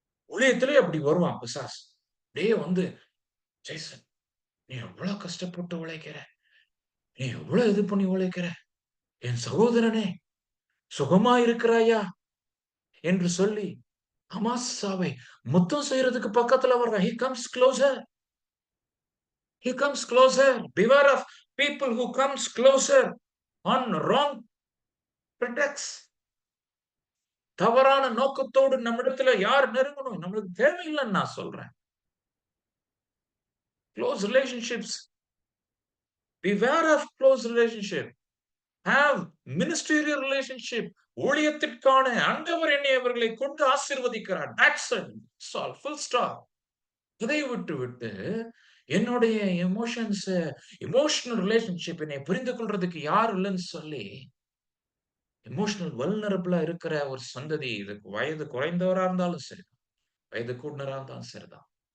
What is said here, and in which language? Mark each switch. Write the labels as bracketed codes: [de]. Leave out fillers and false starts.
[ta] ஊழியத்திலே அப்படி வருவான் பிசாசு. அப்படியே வந்து, "ஜேசன், நீ எவ்வளவு கஷ்டப்பட்டு உழைக்கிற. நீ எவ்வளவு இது பண்ணி உழைக்கிற. என் சகோதரனே சுகமா இருக்கிறாயா?" என்று சொல்லி அமாசாவை முத்தம் செய்யறதுக்கு பக்கத்துல வர்றான். [en] He comes closer. He comes closer. Beware of people who comes closer on wrong pretexts. [ta] தவறான நோக்கத்தோடு நம்மிடத்துல யார் நெருங்கணும்? நம்மளுக்கு தேவையில்லைன்னு நான் சொல்றேன். [en] Close relationships. Beware of close relationship. Have ministerial relationship. [ta] ஊழியத்திற்கான ஆண்டவர் என்னை அவர்களை கொண்டு ஆசீர்வதிக்கிறார். [en] That's it. It's all. Full stop. [ta] இதை விட்டு என்னுடைய எமோஷனல் ரிலேஷன்ஷிப் என்னை புரிந்து கொள்றதுக்கு யாரும் இல்லைன்னு சொல்லி எமோஷனல் வல்னரபிளா இருக்கிற ஒரு சந்ததி, இதுக்கு வயது குறைந்தவரா இருந்தாலும் சரி, வயது கூடினரா இருந்தாலும் சரிதான்.